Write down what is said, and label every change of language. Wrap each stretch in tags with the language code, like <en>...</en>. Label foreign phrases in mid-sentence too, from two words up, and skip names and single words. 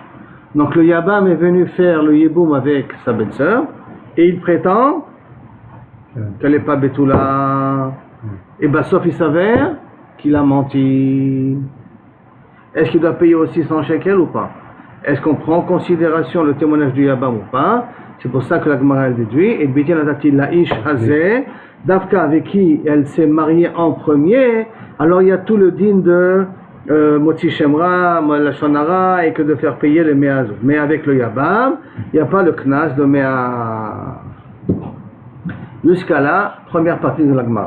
<fr>Donc le Yabam est venu faire le Yeboum avec sa belle-sœur et il prétend qu'elle n'est pas Betula. Et bien sauf il s'avère qu'il a menti. Est-ce qu'il doit payer aussi 100 shekels ou pas? Est-ce qu'on prend en considération le témoignage du Yabam ou pas? C'est pour ça que la Gemara elle déduit, et</fr> <he>בתי נתתי לאיש הזה,</he> <fr>Davka avec qui elle s'est mariée en premier, alors il y a tout le din de</fr> <he>מוציא שמרע, לשון הרע,</he> <fr>et que de faire payer les Meazot. Mais avec le Yabam, il n'y a pas le Knas de Mea. Jusqu'à là, première partie de la Gemara.</fr>